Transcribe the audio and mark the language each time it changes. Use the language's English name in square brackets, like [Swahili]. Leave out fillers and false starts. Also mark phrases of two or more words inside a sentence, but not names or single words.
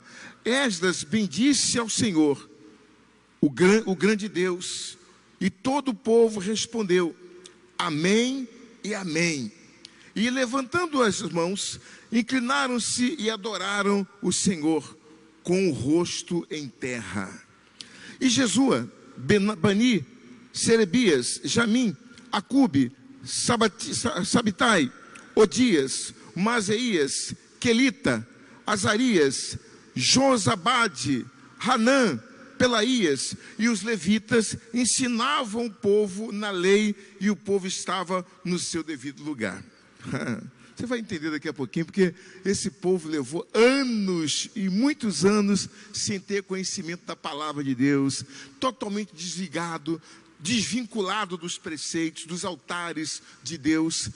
[Portuguese] Esdras bendisse ao Senhor, o grande Deus, e todo o povo respondeu: amém e amém. E levantando as mãos, inclinaram-se e adoraram o Senhor com o rosto em terra. E Jesua, Bani, Serebias, Jamim, Acube, Sabitai, Odias, Maseias, Quelita, Azarias, Josabade, Hanã, Pelaías e os levitas ensinavam o povo na lei, e o povo estava no seu devido lugar. Você vai entender daqui a pouquinho, porque esse povo levou anos e muitos anos sem ter conhecimento da palavra de Deus, totalmente desligado, desvinculado dos preceitos, dos altares de Deus.